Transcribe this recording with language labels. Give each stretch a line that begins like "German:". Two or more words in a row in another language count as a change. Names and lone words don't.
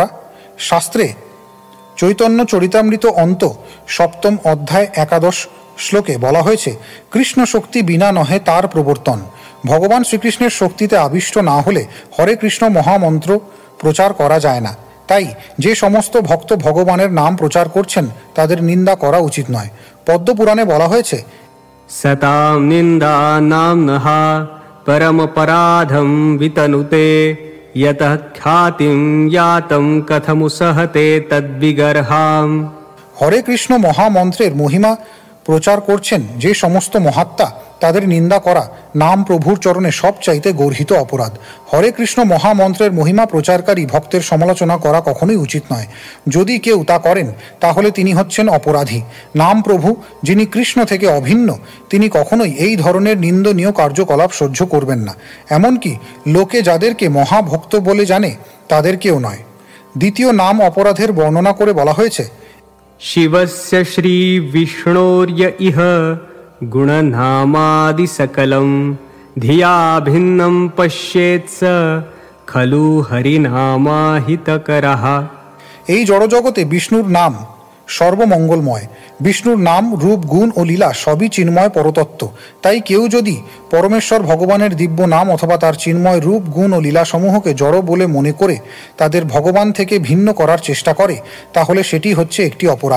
Bangla: শাস্ত্রে চৈতন্য চরিতামৃত অন্ত 7ম অধ্যায় 11 শ্লোকে বলা হয়েছে, কৃষ্ণ শক্তি বিনা নহে তার প্রবর্তন। ভগবান শ্রীকৃষ্ণের শক্তিতে আবিষ্ট না হলে হরে কৃষ্ণ মহামন্ত্র প্রচার করা যায় না। তাই যে সমস্ত ভক্ত ভগবানের নাম প্রচার করছেন তাদের নিন্দা করা উচিত নয়। পদ্মপুরাণে বলা হয়েছে,
Sanskrit: सतां निन्दा नाम्नहा परमपराधं वितनुते यतः ख्यातिं यातं कथमुसहते तद्विगर्हाम्।
Bangla: হরে কৃষ্ণ মহামন্ত্রের মহিমা প্রচার করছেন যে সমস্ত মহাত্মা তাদের নিন্দা করা নাম প্রভুর চরণে সবচাইতে গর্হিত অপরাধ। হরে কৃষ্ণ মহামন্ত্রের মহিমা প্রচারকারী ভক্তের সমালোচনা করা কখনোই উচিত নয়। যদি কেউ তা করেন তাহলে তিনি হচ্ছেন অপরাধী। নাম প্রভু যিনি কৃষ্ণ থেকে অভিন্ন তিনি কখনোই এই ধরনের নিন্দনীয় কার্যকলাপ সহ্য করবেন না। এমনকি লোকে যাদেরকে মহাভক্ত বলে জানে তাদেরকেও নয়। দ্বিতীয় নাম অপরাধের বর্ণনা করে বলা হয়েছে,
Sanskrit: शिवस्य श्रीविष्णोर्य इह गुणनामादिसकलं धिया भिन्नं पश्येत् स खलु हरिनामाहितकरः।
Bangla: এই জড়জগতে বিষ্ণুর নাম সর্বমঙ্গলময়। বিষ্ণুর নাম রূপ গুণ ও লীলা সবই চিন্ময় পরতত্ত্ব। তাই কেউ যদি পরমেশ্বর ভগবানের দিব্য নাম অথবা তার চিন্ময় রূপ গুণ ও লীলাসমূহকে জড় বলে মনে করে তাদের ভগবান থেকে ভিন্ন করার চেষ্টা করে তাহলে সেটি হচ্ছে একটি অপরাধ।